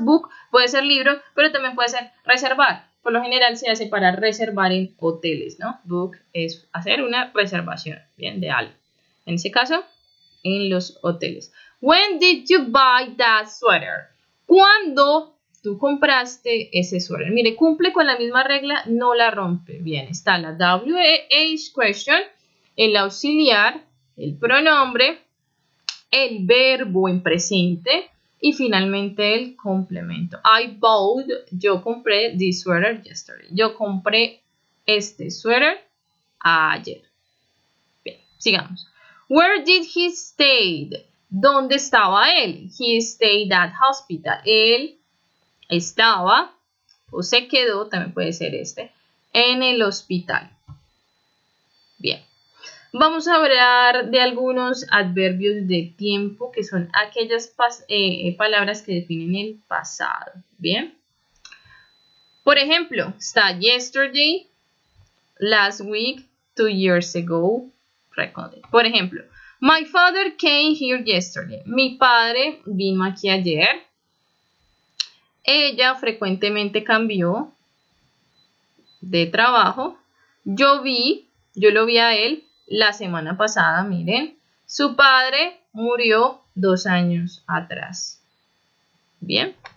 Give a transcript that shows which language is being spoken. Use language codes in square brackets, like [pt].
[es] Book puede ser libro, pero también puede ser reservar. Por lo general se hace para reservar en hoteles, ¿no? Book es hacer una reservación, bien, de algo. En ese caso, en los hoteles. [en] When did you buy that sweater? [es] ¿Cuándo tú compraste ese suéter? Mire, cumple con la misma regla, no la rompe. Bien, está la WH question, el auxiliar, el pronombre, el verbo en presente y finalmente el complemento. [en] I bought, [es] yo compré [en] this sweater yesterday. [es] Yo compré este suéter ayer. Bien, sigamos. [en] Where did he stay? [es] ¿Dónde estaba él? [en] He stayed at hospital. [es] Él estaba o se quedó, también puede ser en el hospital. Bien. Vamos a hablar de algunos adverbios de tiempo que son aquellas palabras que definen el pasado. Bien. Por ejemplo, está [en] yesterday, last week, 2 years ago, recorded. [es] Por ejemplo, my father came here yesterday. Mi padre vino aquí ayer. Ella frecuentemente cambió de trabajo. Yo lo vi a él la semana pasada, miren. Su padre murió 2 años atrás. Bien.